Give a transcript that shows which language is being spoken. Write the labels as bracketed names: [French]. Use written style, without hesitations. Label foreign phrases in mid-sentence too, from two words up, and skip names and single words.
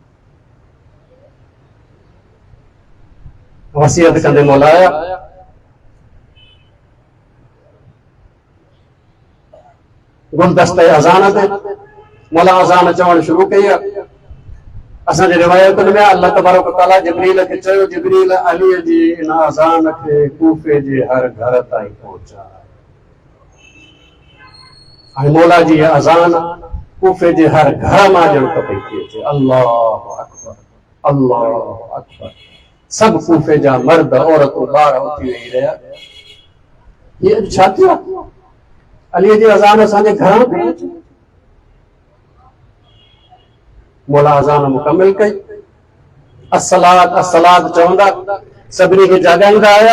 [Sindhi] वसियत कंदे मौलाया गुलदस्ते अज़ान ते मौला अज़ान चवणु शुरू कई आहे। असांजे रिवायतुनि में [Arabic] الله تبارك و تعالى [Sindhi] जिब्रील खे चयो, जिब्रील अलीअ जी इन अज़ान खे कूफे जे हर घर ताईं पहुचा। ऐं मौला जी अज़ान कूफे जे हर घर मां ॼण पई थी अचे। [Arabic] الله أكبر، الله أكبر. [Sindhi] सब कूफे जा मर्द औरतूं ॿार उथी वेही रहिया। ये छा थियो? अलीअ जी अज़ान असांजे घर में पई अचे। मौला अज़ान मुकमिल कई, [Arabic] الصلاة الصلاة [Sindhi] चवंदा सभिनी खे जाॻाईंदा आया।